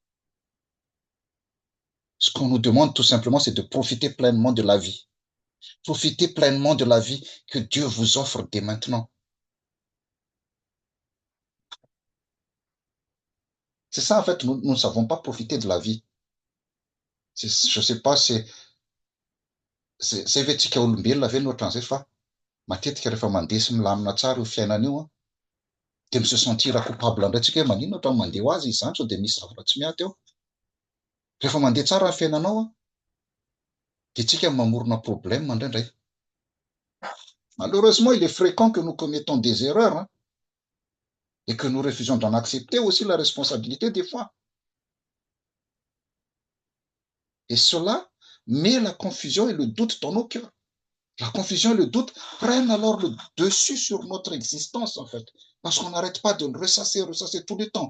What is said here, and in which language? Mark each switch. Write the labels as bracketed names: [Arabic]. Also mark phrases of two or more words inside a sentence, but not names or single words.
[French] Ce qu'on nous demande tout simplement, c'est de profiter pleinement de la vie. Profitez pleinement de la vie que Dieu vous offre dès maintenant. C'est ça, en fait, nous ne savons pas profiter de la vie. Je ne sais pas, c'est [Malagasy] vetsika olombelona ve no ohatran'izay fa matetika rehefa mandeha sy milamina tsara io fiainana io, dia [French] se sentir coupable [Malagasy] indray tsika hoe manino ohatran'ny mandeha ho azy izany sao dia misy zavatra tsy miady eo. Rehefa mandeha tsara ny fiainanao dia tsika mamorona problème indraindray. [French] Malheureusement, il est fréquent que nous commettons des erreurs, hein, et que nous refusons d'en accepter aussi la responsabilité des fois. Et cela met la confusion et le doute dans nos cœurs. La confusion et le doute prennent alors le dessus sur notre existence, en fait, parce qu'on n'arrête pas de le ressasser tout le temps.